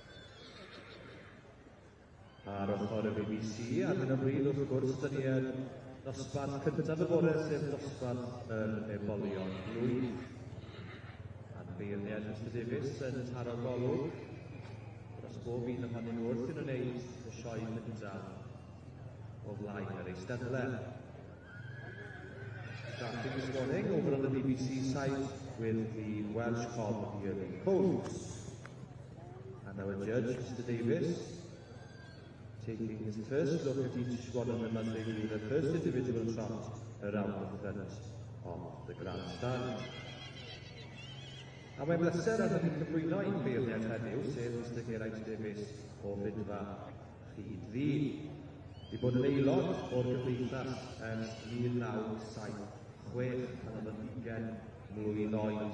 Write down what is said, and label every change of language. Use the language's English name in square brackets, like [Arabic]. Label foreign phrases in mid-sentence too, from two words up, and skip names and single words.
[Welsh] Ar ochr y BBC, ar hyn o bryd wrth gwrs, dyn ni yn Dosbarth cyntaf y bore sef dosbarth ebolion blwydd. A'n beirniad Mr Davies yn taro golwg dros bob un ohonyn nhw wrth yn wneud y sioe cyntaf o flaen yr Eisteddle. [English] Starting this morning over on the BBC side with the Welsh Cob Yearling Codes. And our judge, Mr Davies, taking his first look at each one of them as they do their first individual shot around the front of the grandstand. [Welsh] A mae'n bleser ar hynny cyflwyno i'n beirniad heddiw, sef Mr Geraint Davies o Fydfa Rhyd Ddu. I bod yn aelod o'r gyfeithas ers 1976 pan oedd yn 20 mlwydd oed.